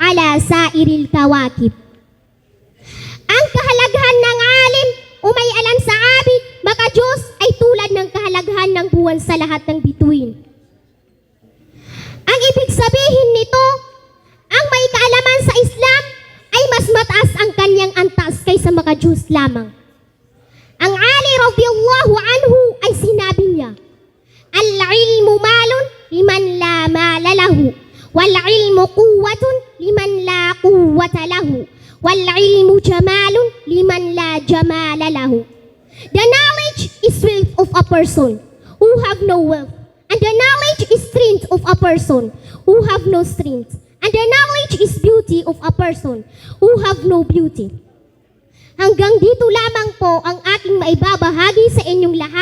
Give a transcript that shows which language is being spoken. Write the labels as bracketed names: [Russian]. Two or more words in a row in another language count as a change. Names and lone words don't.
[Arabic] على سائر الكواكب. [Filipino] Ang kahalagahan ng alim o may alam sa abid, maka Diyos, ay tulad ng kahalagahan ng buwan sa lahat ng bituin. Ang ibig sabihin nito, ang may kaalaman sa Islam ay mas mataas ang kanyang antas kaysa maka Diyos lamang. Ang Ali [Arabic] رضي الله عنه [Filipino] ay sinabi niya, [Arabic] العلم مال لمن لا مال له والعلم قوة لمن لا قوة له والعلم جمال لمن لا جمال له. [English] The knowledge is wealth of a person who have no wealth, and the knowledge is strength of a person who have no strength, and the knowledge is beauty of a person who have no beauty. [Filipino] Hanggang dito lamang po ang aking maibabahagi sa inyong lahat.